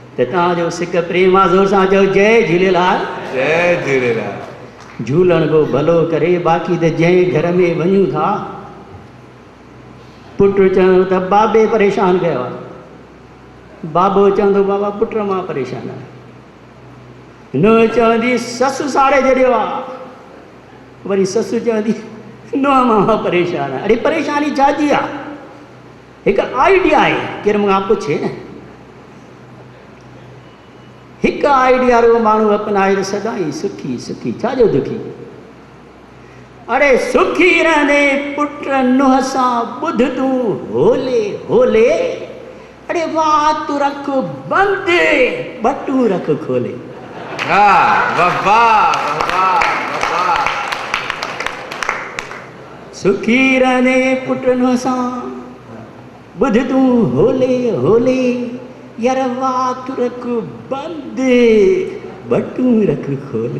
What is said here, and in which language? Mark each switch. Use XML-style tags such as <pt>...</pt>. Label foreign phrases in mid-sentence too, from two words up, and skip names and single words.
<sd>तव्हांजो सिक प्रेमा ज़ोर सां चओ जय झूलेलाल। जय झूलेलाल। झूलण को भलो करे, बाक़ी त जंहिं घर में वञूं था पुटु चवंदो त बाबे परेशान कयो आहे, बाबो चवंदो बाबा पुट मां परेशान आहे, नुंहुं चवंदी ससु साड़े छॾियो आहे, वरी ससु चवंदी नुंहुं मां परेशान आहे। अरे परेशानी छाजी आहे? हिकु आइडिया आहे, केरु मूंखां पुछे न, हिकु आइडिया वारो माण्हू अपनाए त सदाईं सुखी सुखी, छाजो दुखी? अरे सुखी रहंदे पुट नुंहं सां ॿुध तूं होले होले, अरे वाह तूं रख बंदि बटूं रख खोले। सुखी रहंदे पुट नुंहं सां ॿुध तूं होले होले, यार वाह तूं रख बंदि बटूं रख खोले।</sd>